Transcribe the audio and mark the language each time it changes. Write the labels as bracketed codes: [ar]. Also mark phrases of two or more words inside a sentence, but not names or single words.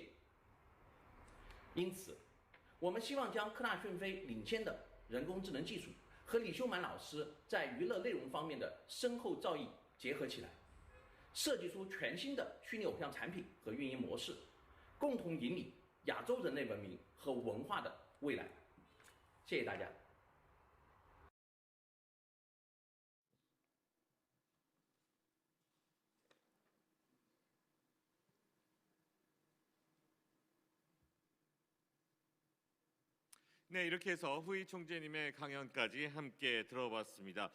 [zh] 因此，我们希望将科大讯飞领先的人工智能技术和李秀满老师在娱乐内容方面的深厚造诣结合起来，设计出全新的虚拟偶像产品和运营模式，共同引领亚洲人类文明和文化的未来。谢谢大家。 [ko] 네, 이렇게 해서 후이 총재님의 강연까지 함께 들어봤습니다.